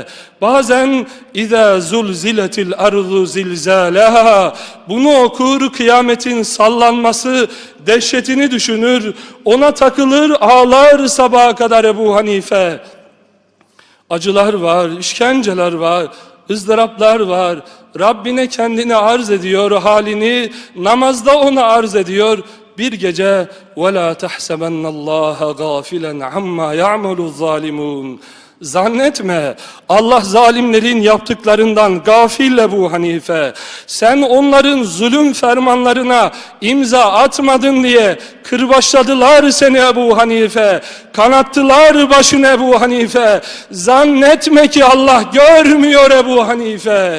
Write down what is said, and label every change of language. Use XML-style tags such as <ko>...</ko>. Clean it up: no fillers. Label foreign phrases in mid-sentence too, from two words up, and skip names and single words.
<tr>Bazen</tr> <ar>إذا زلزلت الأرض زلزالها,</ar> <tr>bunu okur, kıyametin sallanması dehşetini düşünür, ona takılır, ağlar sabaha kadar Ebu Hanife. Acılar var, işkenceler var, ızdıraplar var. Rabbine kendini arz ediyor, halini namazda ona arz ediyor. Bir gece</tr> <ar>وَلَا تَحْسَبَنَّ اللّٰهَ غَافِلًا عَمَّا يَعْمَلُ الظَّالِمُونَ.</ar> <tr>Zannetme Allah zalimlerin yaptıklarından gafil Ebu Hanife. Sen onların zulüm fermanlarına imza atmadın diye kırbaçladılar seni Ebu Hanife. Kanattılar başını Ebu Hanife. Zannetme ki Allah görmüyor Ebu Hanife.</tr>